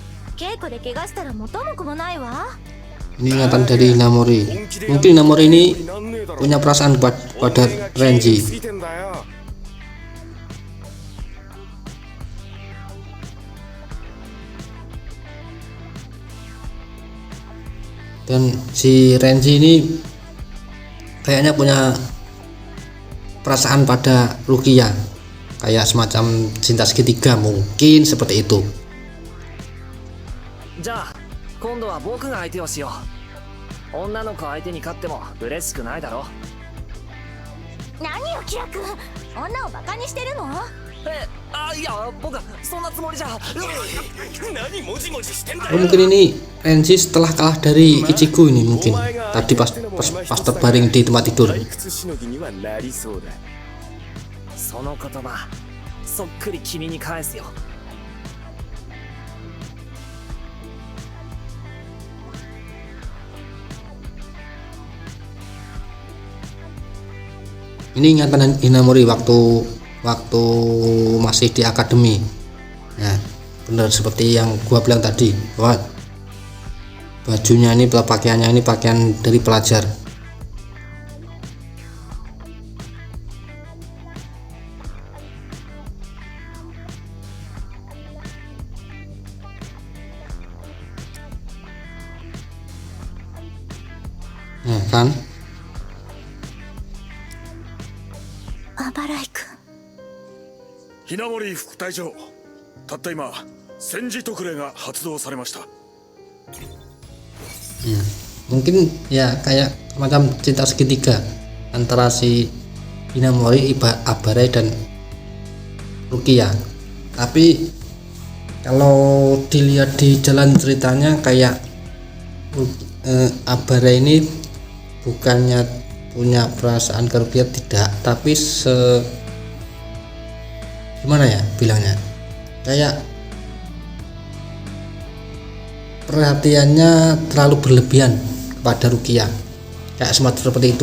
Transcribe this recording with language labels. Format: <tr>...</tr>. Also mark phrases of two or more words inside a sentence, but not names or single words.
<ja>稽古で怪我したら元も子もないわ。</ja> <id>Ini ingatan dari Hinamori. Mungkin Hinamori ini punya perasaan pada Renji. Dan si Renji ini kayaknya punya perasaan pada Rukia, kayak semacam cinta segitiga, mungkin seperti itu.</id> <ja>じゃあ今度は僕が相手をしよう。女の子相手に勝っても嬉しくないだろ。何よキラ君、女をバカにしてるの？いや僕はそんなつもりじゃ。何もじもじしてんだよ。</ja> <id>Mungkin ini Renji setelah kalah dari Ichigo ini, mungkin tadi pas terbaring di tempat tidur.</id> <ja>その言葉そっくり君に返すよ。</ja> <id>Ini ingatan Hinamori waktu masih di akademi. Nah, benar seperti yang gua bilang tadi, bahwa bajunya ini, pakaiannya ini pakaian dari pelajar. Nah, kan?</id> <ja>アバライ君。雛森副隊長、たった今戦時特例が発動されました。</ja> <id>Mungkin ya kayak macam cinta segitiga antara si Hinamori, Abarai dan Rukia. Tapi kalau dilihat di jalan ceritanya kayak Abarai ini bukannya punya perasaan ke Rukia, tidak, tapi gimana ya bilangnya, kayak perhatiannya terlalu berlebihan kepada Rukia, kayak semacam seperti itu.</id>